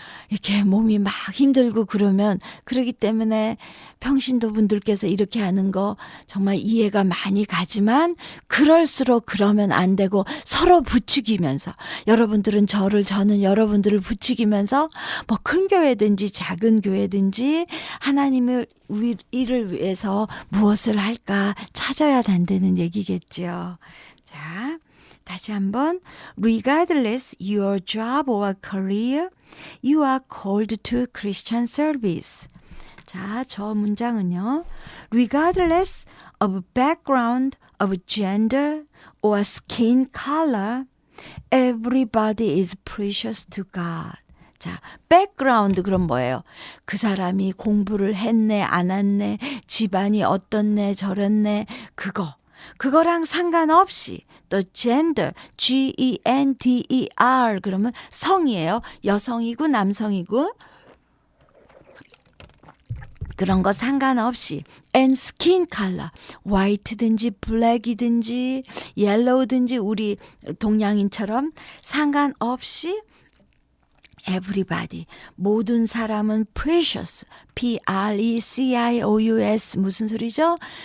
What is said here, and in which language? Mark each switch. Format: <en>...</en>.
<ko>이렇게 몸이 막 힘들고 그러기 때문에 평신도 분들께서 이렇게 하는 거 정말 이해가 많이 가지만 그럴수록 그러면 안 되고 서로 부추기면서 여러분들은 저는 여러분들을 부추기면서 뭐 큰 교회든지 작은 교회든지 하나님을 일을 위해서 무엇을 할까 찾아야 된다는 얘기겠죠.</ko> <en>자, 다시 한번 regardless your job or career, you are called to Christian service.</en> <ko>자, 저 문장은요.</ko> <en>regardless of background, of gender or skin color, everybody is precious to God.</en> <ko>자, 백그라운드 그럼 뭐예요? 그 사람이 공부를 했네, 안 했네, 집안이 어떻네, 저랬네, 그거랑 상관없이 또 gender, G-E-N-D-E-R 그러면 성이에요. 여성이고 남성이고 그런 거 상관없이</ko> <en>and skin color,</en> <ko>white든지 black이든지 yellow든지 우리 동양인처럼 상관없이 everybody, 모든 사람은 precious, P-R-E-C-I-O-U-S 무슨 소리죠?</ko>